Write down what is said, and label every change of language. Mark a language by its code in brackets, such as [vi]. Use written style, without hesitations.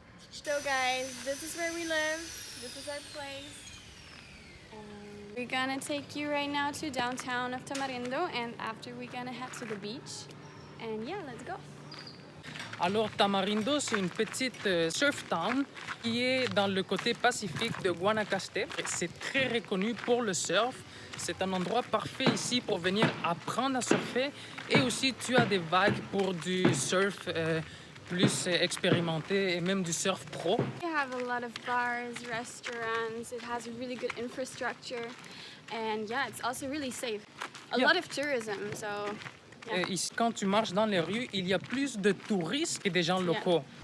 [en] So guys, this is where we live. This is our place. We're gonna take you right now to downtown of Tamarindo, and after we're gonna head to the beach. And yeah, let's go. [fr] Alors, Tamarindo, c'est une petite [en] surf town [fr] qui est dans le côté pacifique de Guanacaste. C'est très reconnu pour le surf. C'est un endroit parfait ici pour venir apprendre à surfer. Et aussi, tu as des vagues pour du surf plus expérimenté et même du surf pro. [en] We have a lot of bars, restaurants. It has a really good infrastructure. And yeah, it's also really safe. A Yeah. lot of tourism, so yeah. [fr] Ici, quand tu marches dans les rues, il y a plus de touristes que des gens locaux.